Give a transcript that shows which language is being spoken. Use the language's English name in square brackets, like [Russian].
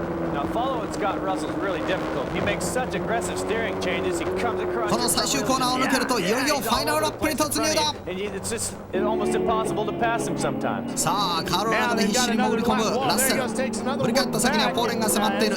[English] Now following Scott Russell is really difficult. He makes such aggressive steering changes. He comes across. [Japanese] この最終コーナーを抜けるといよいよファイナルラップに突入だ。 [English] It's just almost impossible to pass him sometimes. [Japanese] さあカールの中で必死に潜り込むラッセル。振り返った先にはポーレンが迫っている。